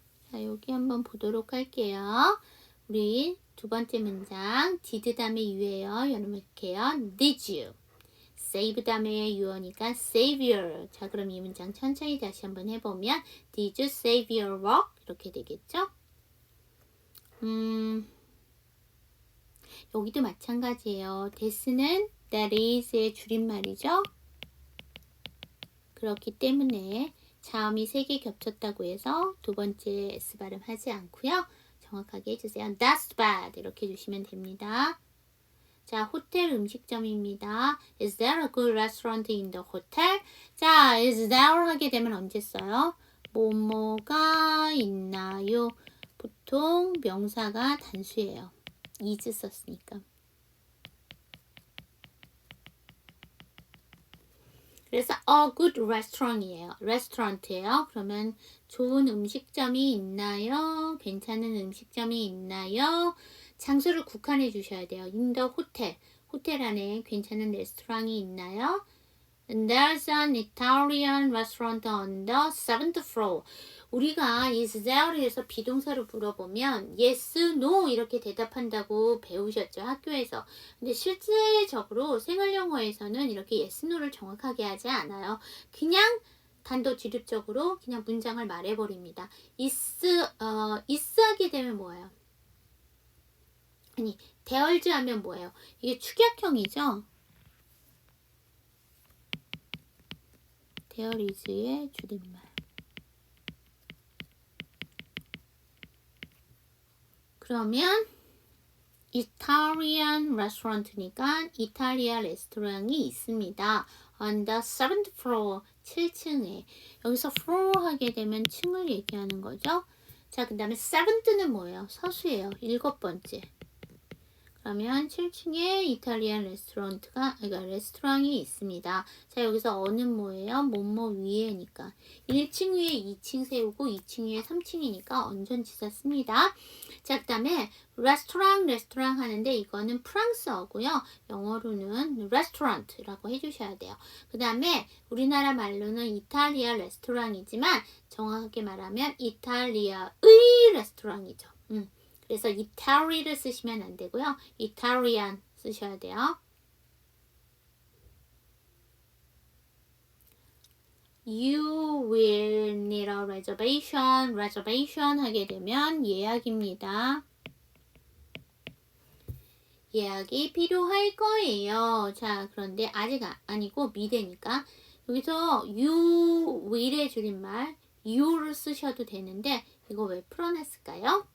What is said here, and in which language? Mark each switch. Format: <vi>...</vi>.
<ko>자, 여기 한번 보도록 할게요. 우리 두 번째 문장. did 다음에 you예요. 여러분 이렇게 해요.</ko> <en>Did you?</en> <ko>save 다음에 you니까 save your. 자, 그럼 이 문장 천천히 다시 한번 해보면</ko> <en>Did you save your work?</en> <ko>이렇게 되겠죠? 여기도 마찬가지예요. that는 that is의 줄임말이죠. 그렇기 때문에 자음이 3개 겹쳤다고 해서 두 번째 S 발음 하지 않고요. 정확하게 해주세요.</ko> <en>That's bad.</en> <ko>이렇게 해주시면 됩니다. 자, 호텔 음식점입니다.</ko> <en>Is there a good restaurant in the hotel?</en> <ko>자, is there 하게 되면 언제 써요? 뭐뭐가 있나요? 보통 명사가 단수예요. is 썼으니까. 그래서 a good restaurant이에요. restaurant예요. 그러면 좋은 음식점이 있나요? 괜찮은 음식점이 있나요? 장소를 국한해 주셔야 돼요.</ko> <en>in the hotel.</en> <ko>호텔 안에 괜찮은 레스토랑이 있나요?</ko> <en>And there's an Italian restaurant on the 7th floor.</en> <ko>우리가 is there를 해서 비동사로 물어보면 yes, no 이렇게 대답한다고 배우셨죠, 학교에서. 근데 실제적으로 생활영어에서는 이렇게 yes, no를 정확하게 하지 않아요. 그냥 단도직입적으로 그냥 문장을 말해버립니다. is 하게 되면 뭐예요? 아니, there's 하면 뭐예요? 이게 축약형이죠? there is의 줄임말. 그러면 Italian restaurant니까 이탈리아 레스토랑이 있습니다.</ko> <en>On the 7th floor,</en> <ko>7층에. 여기서 floor 하게 되면 층을 얘기하는 거죠. 자, 그 다음에 7th는 뭐예요? 서수예요. 7번째. 그러면 7층에 이탈리안 레스토랑이 있습니다. 자, 여기서 어는 뭐예요? 뭐뭐 위에니까. 1층 위에 2층 세우고 2층 위에 3층이니까 언전지사 씁니다. 자, 그 다음에 레스토랑 하는데 이거는 프랑스어고요. 영어로는 레스토랑트라고 해주셔야 돼요. 그 다음에 우리나라 말로는 이탈리아 레스토랑이지만 정확하게 말하면 이탈리아의 레스토랑이죠. 그래서 이탈리를 쓰시면 안 되고요. 이탈리안 쓰셔야 돼요.</ko> <en>You will need a reservation.</en> <ko>reservation 하게 되면 예약입니다. 예약이 필요할 거예요. 자, 그런데 아직 아니고 미래니까 여기서 you will의 줄임말 you를 쓰셔도 되는데 이거 왜 풀어놨을까요?</ko>